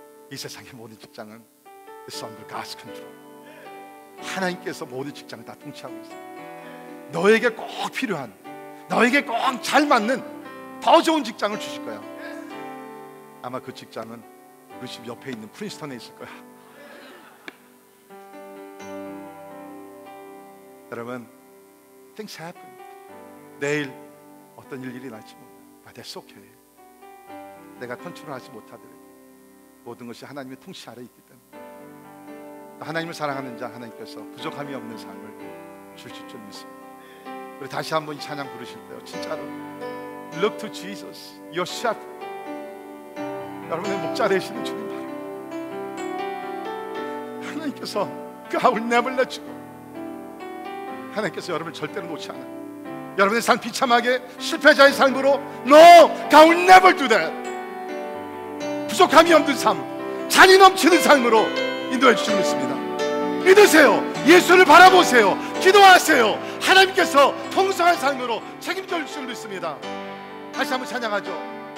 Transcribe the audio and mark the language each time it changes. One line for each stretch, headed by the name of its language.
Korean: 이 세상의 모든 직장은
English: It's under God's control.
Korean: 하나님께서 모든 직장을 다 통치하고 있어요. 너에게 꼭 필요한, 너에게 꼭 잘 맞는 더 좋은 직장을 주실 거야. 아마 그 직장은 우리 집 옆에 있는 프린스턴에 있을 거야. 여러분,
English: things happen.
Korean: 내일 어떤 일이 날지 몰라.
English: But that's okay.
Korean: 내가 컨트롤하지 못하더라도 모든 것이 하나님의 통치 아래 있기 때문에 하나님을 사랑하는 자 하나님께서 부족함이 없는 삶을 주실 줄 믿습니다. 우리 다시 한번 이 찬양 부르실 때요, 진짜로
English: Look to Jesus, your shepherd.
Korean: 여러분의 목자 되시는 주님 바랍니다. 하나님께서
English: God will never let you go.
Korean: 하나님께서 여러분을 절대로 놓지 않아요. 여러분의 삶 비참하게 실패자의 삶으로
English: No, God will never do that.
Korean: 부족함이 없는 삶, 잔이 넘치는 삶으로 인도해 주시는 믿습니다. 믿으세요. 예수를 바라보세요. 기도하세요. 하나님께서 풍성한 삶으로 책임져 주시는 믿습니다. 다시 한번 찬양하죠.